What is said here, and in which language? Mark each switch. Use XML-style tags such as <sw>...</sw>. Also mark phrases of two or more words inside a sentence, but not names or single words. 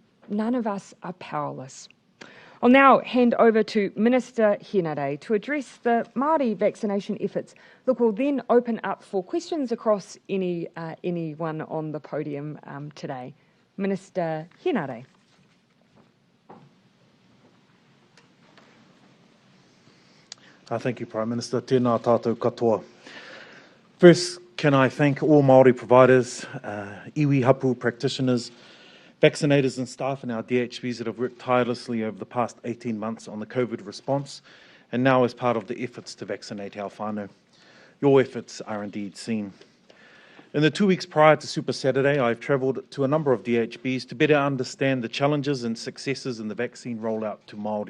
<en>None of us are powerless. I'll now hand over to Minister Hienare to address the Maori vaccination efforts. Look, we'll then open up for questions across anyone on the podium today. Minister Hienare. Thank you, Prime Minister.</en> <mi>Tēnā tātou katoa.</mi> <en>First, can I thank all Māori providers,</en> <mi>iwi hapu</mi> <en>practitioners, vaccinators and staff in our DHBs that have worked tirelessly over the past 18 months on the COVID response, and now as part of the efforts to vaccinate our whānau. Your efforts are indeed seen. In the 2 weeks prior to Super Saturday, I've travelled to a number of DHBs to better understand the challenges and successes in the vaccine rollout to Māori.</en>